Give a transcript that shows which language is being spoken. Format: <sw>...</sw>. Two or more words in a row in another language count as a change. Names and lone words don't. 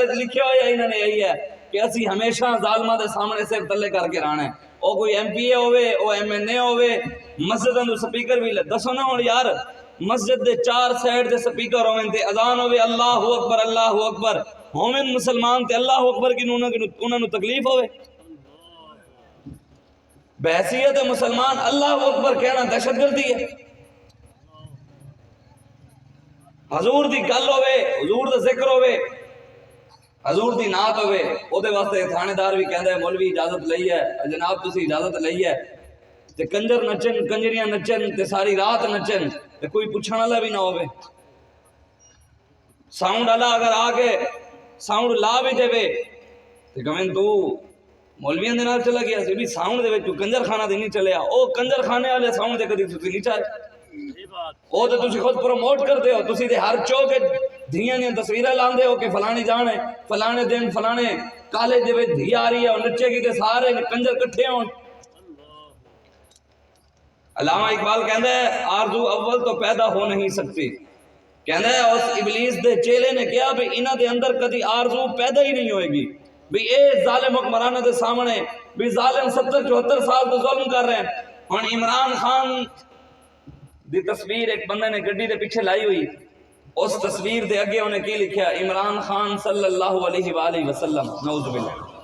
<pa>لکھیا ہوا ہے انہوں نے یہی ہے کہ اسی ہمیشہ ظالمہ دے سامنے سے تلے کر کے رہنا ہے او کوئی ایم پی اے ہوئے او ایم این اے ہوئے مسجد اندر سپیکر بھی لے دسو نا ہوں یار مسجد دے چار سائڈ دے سپیکر ہوئے تے اذان ہوئے</pa> <ar>اللہ اکبر</ar> <pa>ہومن مسلمان تے</pa> <ar>اللہ اکبر</ar> <pa>کی انہوں نے تکلیف ہوئے بحثیت مسلمان</pa> <ar>اللہ اکبر</ar> <pa>کہنا دہشت گردی ہے حضور دی گل ہوئے حضور دا ذکر ہوئے حضور دی نعت ہوئے او دے واسطے تھانے دار بھی کہندا ہے مولوی اجازت لئی ہے جناب تسی اجازت لئی ہے تے کنجر نچن کنجریاں نچن تے ساری رات نچن تے کوئی پوچھن والا بھی نہ ہوئے ساؤنڈ والا اگر آ کے ساؤنڈ لا بھی دے تے کہیں تو مولویاں دے نال چلا گیا سی بھی ساؤنڈ دے وچ کنجر خانہ دے نہیں چلیا او کنجر خانے والے ساؤنڈ دے کدی تسی نہیں چاہے او تے تسی خود پروموٹ کرتے ہو تسی تے ہر چوک دھیاں دیاں تصویراں لاندے ہو کہ فلانی جان ہے فلانے دن فلانے کالج دے وچ دھی آ رہی ہے اور نچے گی تے سارے کنجر کٹھے ہون علامہ اقبال کہندا ہے</pa> <ur>آرزو اول تو پیدا ہو نہیں سکتی</ur> <pa>کہندا ہے اس ابلیس دے چیلے نے کہا بھی انہاں دے اندر کدی آرزو پیدا ہی نہیں ہوئے گی بھی اے ظالم حکمرانہ دے سامنے بھی ظالم 70-74 سال تو ظلم کر رہے ہیں اور عمران خان دی تصویر ایک بندے نے گڈی دے پیچھے لائی ہوئی اس تصویر دے اگے انہیں کی لکھیا عمران خان</pa> <ar>صلی اللہ علیہ وآلہ وسلم نعوذ باللہ</ar>